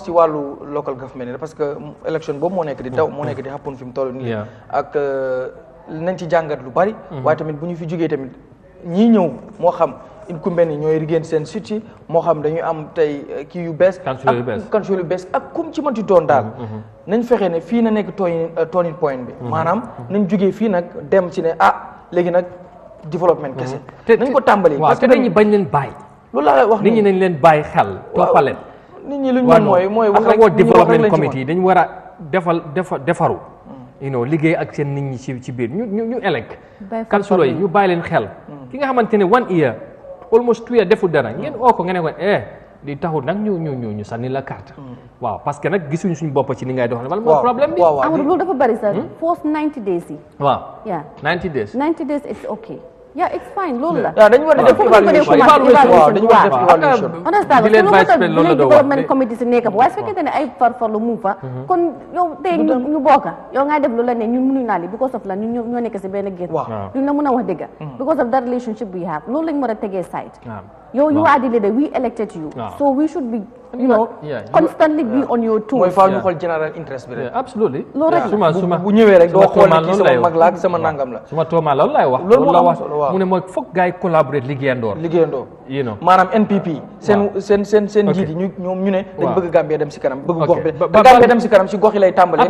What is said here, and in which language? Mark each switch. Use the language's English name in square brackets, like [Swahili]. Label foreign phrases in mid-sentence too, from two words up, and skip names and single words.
[Wolof] ci wàllu [English] local government [French] parce que [Wolof] élection boobu moo nekk di daw moo nekk di happen fi mu toll nii ak nañ ci jàngat lu bari waaye tamit bu ñu fi jógee tamit ñii ñëw moo xam incumbent yi ñooy rigéen seen site moo xam dañuy am tey kii yu bees council yu bees ak kum ci mënti doon daal nañ fexe ne fii na nekk [English] turning point [Wolof] bi maanaam nañ jógee fii nag dem ci ne léegi nag développement kese nañ ko tàmbali [French] parce que [Wolof] dañuy bañ leen bàyyi loolu laa wax nit ñi nañ leen bàyyi xel toppaleen nit ñi luñ mën mooy wax rek développement committee dañ war a defaru liggéey ak seen nit ñi ci biir ñu elek councilors yi ñu bàyyi leen xel ki nga xamante ne [English] 1 year almost 2 years [Wolof] deful dara ngeen oo ko nga ne ko di taxul nag ñu sànni la carte waaw [French] parce que [Wolof] nag gisuñu suñu bopp ci ni ngay doxal wala moo problème bi Amadou loolu dafa bari sax [English] first 90 days [Wolof] yi waaw [English] 90 days it's okay yeah it's fine [Wolof] loolu la dañu war a def évaluation dañu war a def évaluation [English] understand [Wolof] di leen [French] vice président [Wolof] loolu la doon wax [English] development committee [Wolof] si nekk waaye su fekkente ne ay farfarlu mu fa kon yow tey ñu bokka yow ngay def lu la ne ñun mënuñu naa li [English] because of [Wolof] la ñun ñoo nekk si benn gétt duñ la mën a wax dëgg [English] because of that relationship we have [Wolof] loolu lañ war a tegee side yow [English] you are the leader we elected you so we should be constantly be on your toes [Wolof] mooy faaw ñu xool [English] general interest [Wolof] bi rek [English] absolutely [Wolof] loolu rek suma bu ñëwee rek doo xool ne kii sama mag la ak sama nangam la suma tooma loolu lay wax loolu la wax mu ne mooy foog gars yi collaborer liggéeyandoo maanaam NPP seen njiit yi ñoom ñu ne dañ bëgg Gambia dem si kanam bëgg gox bi te Gambia dem si kanam si gox yi lay tàmbalee